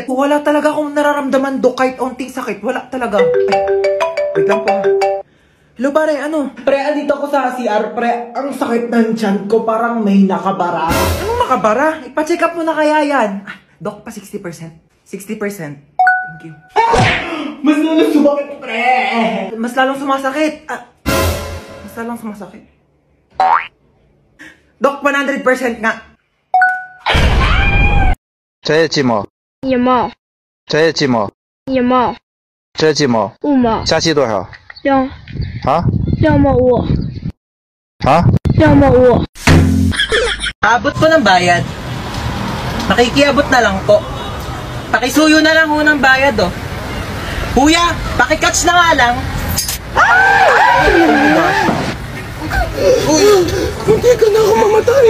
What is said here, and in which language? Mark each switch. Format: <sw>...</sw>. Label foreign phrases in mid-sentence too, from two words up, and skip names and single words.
<tl>Wala talaga akong nararamdaman, Dok, kahit onting sakit. Wala talaga. Ay, wait lang po, ha? Hello, pare, ano? Pre, andito ako sa CR, pre. Ang sakit ng tiyan ko, parang may nakabara. Anong makabara? Ipa-check up mo na kaya yan. Ah, Dok, pa 60%. 60%.</tl> <en>Thank you.</en> <tl>Mas lalong sumakit, pre! Mas lalong sumasakit. Mas lalong sumasakit. Dok, 100% nga.</tl> <zh>这也寂寞，一毛这也寂寞，一毛这也寂寞。五毛下期多少？啊 2.5 啊！ 2.5</zh> <tl>Abot po ng bayad. Nakikiabot na lang po. Pakisuyo na lang ho ng bayad, oh. Kuya, pakikatch na nga lang. Hindi ka na ako mamatay.</tl>